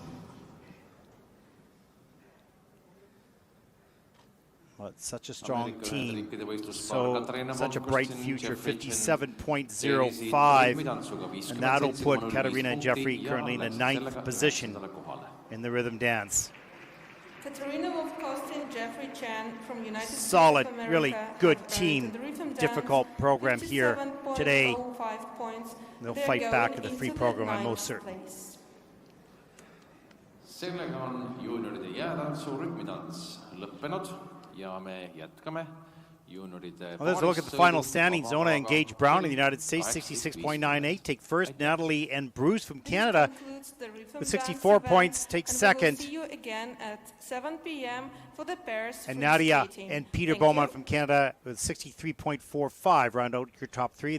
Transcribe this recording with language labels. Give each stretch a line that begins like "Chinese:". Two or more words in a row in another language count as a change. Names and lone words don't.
English: But such a strong team, such a bright future, 57.05, and that'll put Katarina and Jeffrey currently in the 9th position in the rhythm dance. Katarina Wolfkost and Jeffrey Chan from United Solid, States of America really good have team, earned the rhythm difficult dance program here 57.05 today. points. They'll They're fight back going to the free into program, I'm 9th most certain. place.
Estonian: Sellega on juunioride jäätantsu rütmitants lõppenud ja me jätkame juunioride.
English: Well, let's look at the final standings. Zona and Gage Brown in the United States, 66.98. Take first. Natalie and Bruce from Canada with 64 points take second. See you again at 7 p.m. for the pairs. And free Nadia skating. and Peter Thank Beaumont you. from Canada with 63.45 round out your top 3.